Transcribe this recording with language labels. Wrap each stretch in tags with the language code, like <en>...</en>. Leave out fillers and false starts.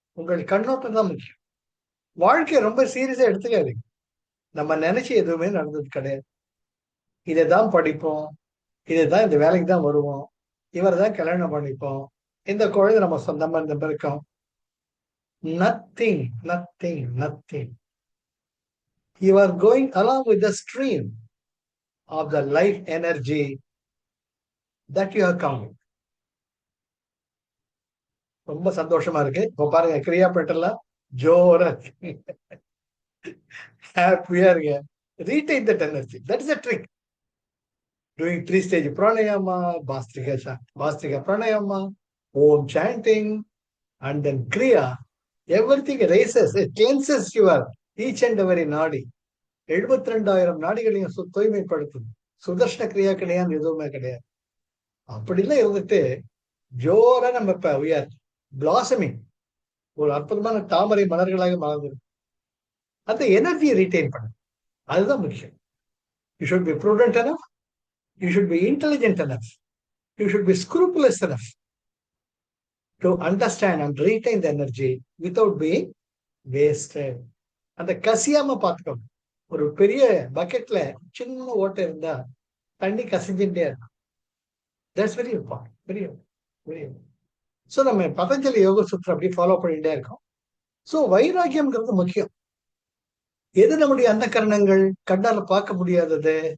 <ta>உங்கள் கண்ணோட்டம் தான் முக்கியம். வாழ்க்கையை ரொம்ப சீரியஸா எடுத்துக்காதீங்க. நம்ம நினைச்சு எதுவுமே நடந்தது கிடையாது. இதை தான் படிப்போம், இதை தான் இந்த வேலைக்கு தான் வருவோம், இவரை தான் கல்யாணம் பண்ணிப்போம், இந்த குழந்தை நம்ம சொந்தமா இந்த இருக்கோம்.</ta> <en>Nothing, nothing, nothing. You are going along with the stream of the life energy that you have come with.</en> <ta>ரொம்ப சந்தோஷமா இருக்கு. இப்ப பாருங்க, கிரியா பெட்டர்ல ஜோரா ஹாப்பியா இருக்கு.</ta> <en>Retain that energy. That is a trick. Doing 3-stage pranayama, Bhastrika pranayama, Om chanting, and then kriya. Everything raises, it cleanses your each and every nadi.</en> <ta>72,000 நாடிகளையும் தூய்மைப்படுத்தும். சுதர்ஷன கிரியா கிடையாது, எதுவுமே கிடையாது. அப்படிலாம் இருந்துட்டு ஜோரா நம்ம இப்ப</ta> <en>we are blossoming.</en> <ta>ஒரு அற்புதமான தாமரை மலர்களாக மலர்ந்து அந்த எனர்ஜியை ரீட்டைன் பண்ண, அதுதான் முக்கியம்.</ta> <en>You should be prudent enough, you should be intelligent enough, you should be scrupulous enough to understand and retain the energy without being wasted.</en> <ta>அந்த கசியாம பார்த்துக்கோங்க. ஒரு பெரிய பக்கெட்ல சின்ன ஓட்டை இருந்தா தண்ணி கசிஞ்சுட்டே இருக்கும்.</ta> <en>That's very important, very very.</en> <ta>So நம்ம பதஞ்சலி யோக சூத்திரம் அப்படி ஃபாலோ பண்ணிட்டே இருக்கோம். ஸோ வைராக்கியம்ங்கிறது முக்கியம். எது நம்முடைய அந்த கரணங்கள் கண்ணால பார்க்க முடியாதது?</ta>